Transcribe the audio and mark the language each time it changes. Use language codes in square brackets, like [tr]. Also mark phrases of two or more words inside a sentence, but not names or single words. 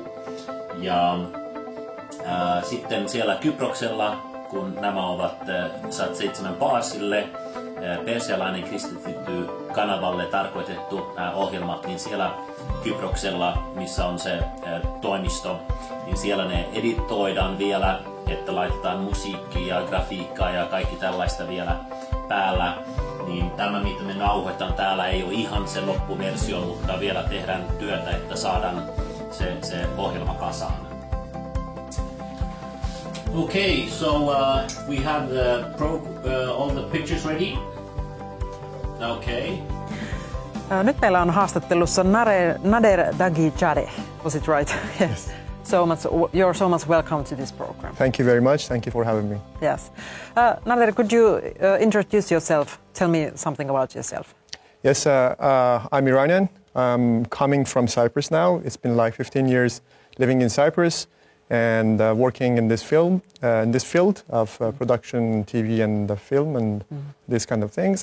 [fi] Ja sitten siellä Kyproksella, kun nämä ovat Sat7 Paasille, persialainen kristitty kanavalle tarkoitettu ohjelmat, niin siellä Kyproksella, missä on se toimisto, niin siellä ne editoidaan vielä, että laitetaan musiikkia ja grafiikkaa ja kaikki tällaista vielä päällä. Niin tämä, mitä me nauhoitetaan täällä, ei ole ihan se loppuversio, mutta vielä tehdään työtä, että saadaan se ohjelma kasaan. [en] Okay, so we have all the pictures ready. Okay. [fi] Nyt meillä on haastattelussa Nader Dagijadeh. [en] Was it right? Yes. You're so much welcome to this program. Thank you very much. Thank you for having me. Yes. Nader, could you introduce yourself? Tell me something about yourself. Yes, I'm Iranian. I'm coming from Cyprus now. It's been like 15 years living in Cyprus and working in this field of production, TV and film and these kind of things.